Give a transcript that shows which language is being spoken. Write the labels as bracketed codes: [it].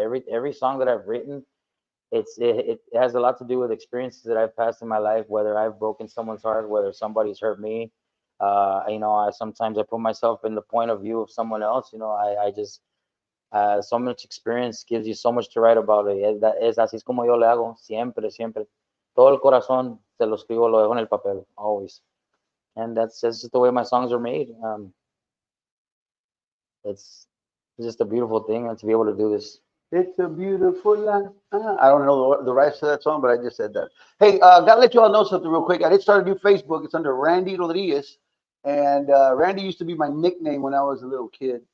[en] Every song that I've written, it has a lot to do with experiences that I've passed in my life, whether I've broken someone's heart, whether somebody's hurt me. I sometimes I put myself in the point of view of someone else. I just so much experience gives you so much to write about it. [es] Es así es como yo le hago, siempre. Todo el corazón se lo escribo, lo dejo en el papel, [en] always. And that's just the way my songs are made. It's just a beautiful thing to be able to do this. It's a beautiful life. I don't know the rights to that song, but I just said that. Hey, gotta let you all know something real quick. I did start a new Facebook. It's under Randy Rodriguez, and Randy used to be my nickname when I was a little kid.